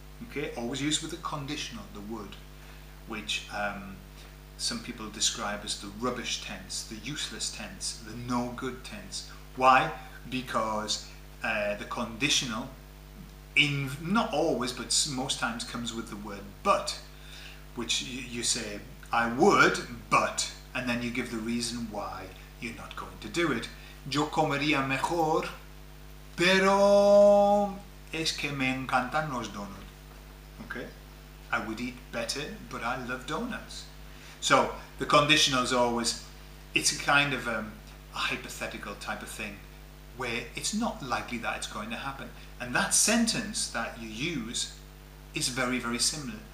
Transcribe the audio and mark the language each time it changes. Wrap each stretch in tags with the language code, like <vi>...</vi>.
<en>Okay, always used with a conditional, the would, which some people describe as the rubbish tense, the useless tense, the no good tense. Why? Because the conditional, not always, but most times comes with the word but, which you say, I would, but, and then you give the reason why you're not going to do it.</en> <es>Yo comería mejor, pero es que me encantan los donuts.</es> <en>Okay? I would eat better, but I love donuts. So the conditional is always, it's a kind of a hypothetical type of thing where it's not likely that it's going to happen. And that sentence that you use is very, very similar.</en>